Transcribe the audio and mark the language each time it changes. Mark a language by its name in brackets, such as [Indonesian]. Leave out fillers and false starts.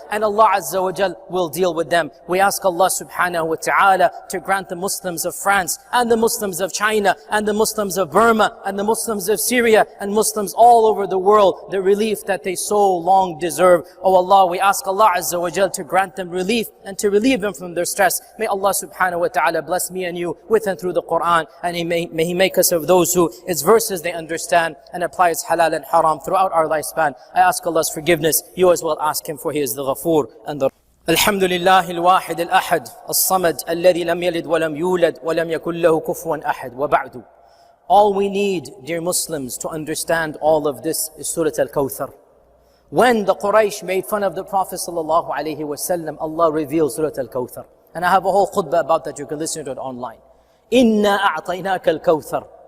[English] And Allah Azza wa Jal will deal with them. We ask Allah subhanahu wa ta'ala to grant the Muslims of France and the Muslims of China and the Muslims of Burma and the Muslims of Syria and Muslims all over the world the relief that they so long deserve. Oh Allah, we ask Allah Azza wa Jal to grant them relief and to relieve them from their stress. May Allah subhanahu wa ta'ala bless me and you with and through the Quran, and may He make us of those who its verses they understand and apply its halal and haram throughout our lifespan. I ask Allah's forgiveness. You as well ask Him, for He is the Ghafoor and the [Arabic] الحمد لله الواحد الأحد الصمد الذي لم يلد ولم يولد ولم يكن له كفوا أحد وبعد. [English] All we need, dear Muslims, to understand all of this is Surah Al-Kawthar. When the Quraysh made fun of the Prophet ﷺ, Allah revealed Surah Al-Kawthar. And I have a whole khutbah about that. You can listen to it online. [Arabic] إِنَّا أَعْطَيْنَاكَ الْكَوْثَرِ.